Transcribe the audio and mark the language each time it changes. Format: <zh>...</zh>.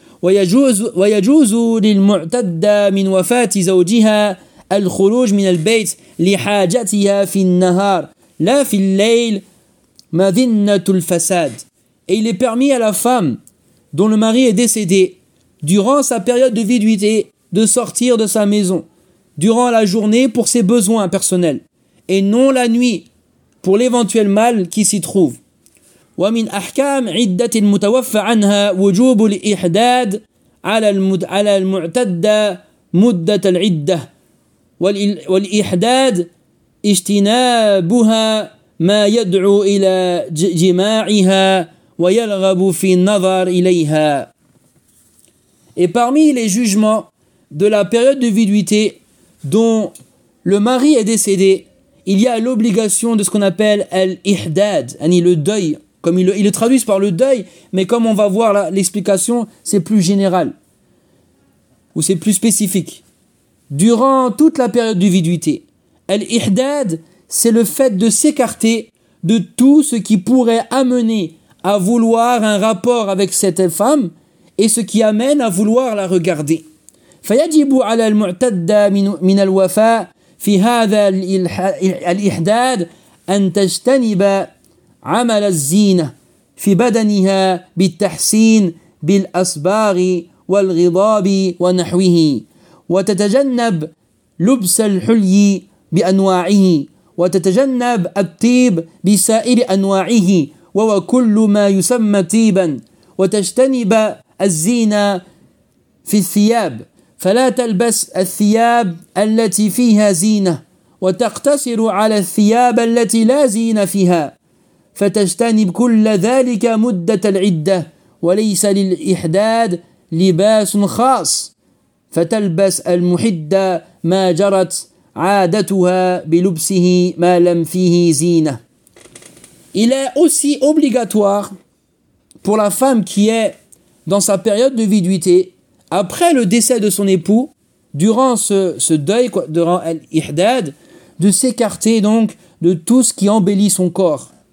<ar>وَيَجُوزُ لِلْمُعْتَدَّ مِنْ وَفَاتِ زَوْجِهَا الْخُرُوجِ مِنَ الْبَيْتِ لِحَاجَتِهَا فِي النَّهَارِ لَا فِي اللَّيْلِ مَذِنَّةُ الْفَسَادِ.</ar> <fr>Et il est permis à la femme dont le mari est décédé durant sa période de viduité de sortir de sa maison durant la journée pour ses besoins personnels et non la nuit pour l'éventuel mal qui s'y trouve.</fr> <ar>ومن أحكام عدة المتوفى عنها وجوب الإحداد على المعتدة مدة العدة والإحداد اجتنابها ما يدعو إلى جماعها ويرغب في النظر إليها.</ar> <fr>Et parmi les jugements de la période de viduité dont le mari est décédé, il y a l'obligation de ce qu'on appelle l'ihdad, c'est-à-dire le deuil. Comme ils le traduisent par le deuil, mais comme on va voir l'explication, c'est plus général ou c'est plus spécifique. Durant toute la période de viduité, al-ihdad, c'est le fait de s'écarter de tout ce qui pourrait amener à vouloir un rapport avec cette femme et ce qui amène à vouloir la regarder.</fr> <ar>فَيَجِبُ عَلَى الْمُعْتَدَّ مِنَ الْوَفَاءِ فِي هَذَا الْإِحْدَادِ أَنْ تَجْتَنِبَ عمل الزينة في بدنها بالتحسين بالأصباغ والغضاب ونحوه وتتجنب لبس الحلي بأنواعه وتتجنب الطيب بسائر أنواعه وكل ما يسمى طيبا وتجتنب الزينة في الثياب فلا تلبس الثياب التي فيها زينة وتقتصر على الثياب التي لا زينة فيها فتجتنب كل ذلك مدة العدة وليس للإحداد لباس خاص فتلبس المحدة ما جرت عادتها بلبسه ما لم فيه زينة.</ar> <fr>Il est aussi obligatoire pour la femme qui est dans sa période de viduité après le décès de son époux durant ce deuil durant l'Ihdad de s'écarter donc de tout ce qui embellit son corps.</fr>